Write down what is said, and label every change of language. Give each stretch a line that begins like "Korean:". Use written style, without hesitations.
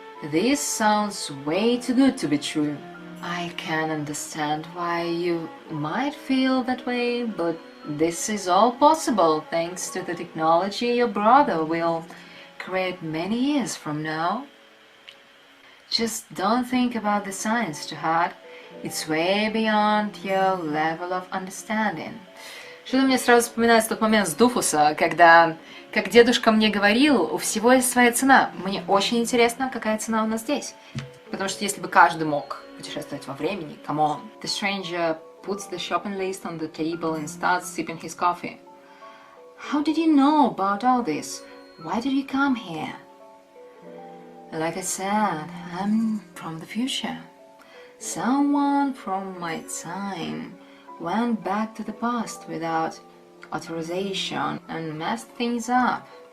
English: This sounds way too good to be true. I can understand why you might feel that way, but this is all possible thanks to the technology your brother will create many years from now. Just don't think about the science too hard. It's way beyond your level of understanding.
Russian: Что-то мне сразу вспоминается тот момент с Дуфуса, когда, как дедушка мне говорил, у всего есть своя цена. Мне очень интересно, какая цена у нас здесь. Потому что если бы каждый мог путешествовать во времени,
English: come on. The stranger puts the shopping list on the table and starts sipping his coffee. How did you know about all this? Why did you come here? Like I said, I'm from the future. Someone from my time went back to the past without authorization and messed things up.